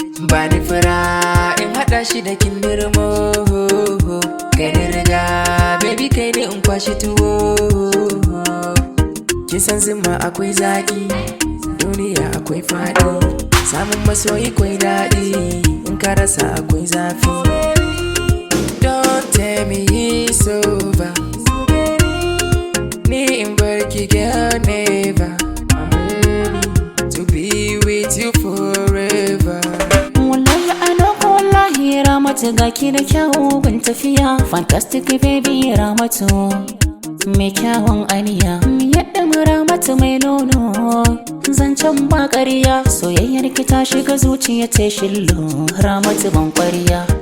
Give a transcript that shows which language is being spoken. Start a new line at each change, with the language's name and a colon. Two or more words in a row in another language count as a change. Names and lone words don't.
Hausa: Bani fura in haɗa shi da kindirmo. Kai ni riga, baby, kai ni in kwashi tuwo. Kin san zuma akwai zaƙi, duniya akwai faɗi. Samun masoyi kwai daɗi, in ka rasa akwai zafi.
English: Don't tell me it's over.
Hausa: Ni in bar ki,
English: girl, never. I'm ready to be with you forever.
Hausa: Wallahi,
English: I know
Hausa: ko wallahi, Ramatu, ga ki da kyau gun tafiya.
English: Fantastic baby,
Hausa: Ramatu, mai kyawun aniya. Yadda mu Ramatu mai nono, zancen ba ƙarya. Soyayyar ki ta shiga zuciya ta shillo, Ramatu ban ƙwarya.